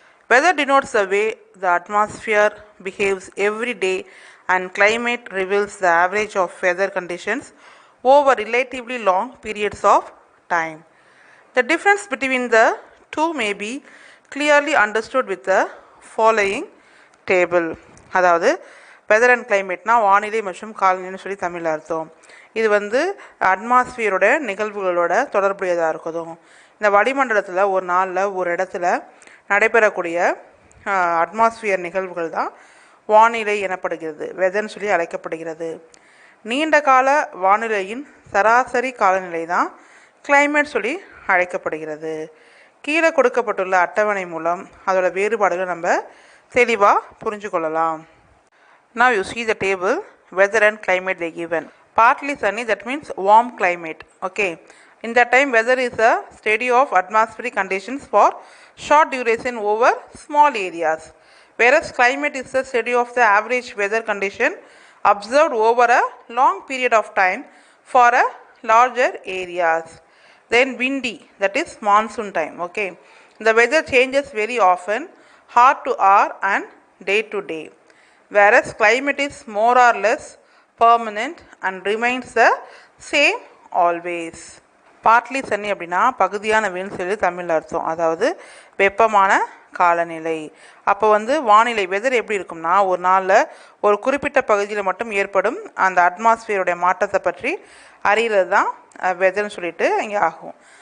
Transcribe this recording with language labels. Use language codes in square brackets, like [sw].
[en] Weather denotes the way the atmosphere behaves every day, and climate reveals the average of weather conditions over relatively long periods of time. The difference between the two may be clearly understood with the following table. [ta] அதாவது weather and கிளைமேட்னா வானிலை மற்றும் காலநிலைன்னு சொல்லி தமிழில் அர்த்தம். இது அட்மாஸ்பியரோட நிகழ்வுகளோட தொடர்புடையதாக இருக்குதும். இந்த வளிமண்டலத்தில் ஒரு நாளில் ஒரு இடத்துல நடைபெறக்கூடிய அட்மாஸ்பியர் நிகழ்வுகள் தான் வானிலை எனப்படுகிறது, வெதர்னு சொல்லி அழைக்கப்படுகிறது. நீண்ட கால வானிலையின் சராசரி காலநிலை தான் கிளைமேட் சொல்லி அழைக்கப்படுகிறது. கீழே கொடுக்கப்பட்டுள்ள அட்டவணை மூலம் அதோட வேறுபாடுகளை நம்ம தெளிவாக புரிஞ்சு கொள்ளலாம். [en] Now you see the table, weather and climate they given. Partly sunny, that means warm climate. Okay. In that time, weather is a study of atmospheric conditions for short duration over small areas, whereas climate is the study of the average weather condition observed over a long period of time for a larger areas. Then windy, that is monsoon time. Okay. The weather changes very often, hour to hour and day to day, whereas climate is more or less permanent and remains the same always. [ta] Partly sunny அப்படின்னா பகுதியான வெயில் சொல்லி தமிழ் அர்த்தம், அதாவது வெப்பமான காலநிலை. அப்போ வானிலை வெதர் எப்படி இருக்கும்னா ஒரு நாளில் ஒரு குறிப்பிட்ட பகுதியில் மட்டும் ஏற்படும் அந்த அட்மாஸ்பியருடைய மாற்றத்தை பற்றி அறிகிறது தான் வெதர்னு சொல்லிட்டு இங்கே ஆகும்.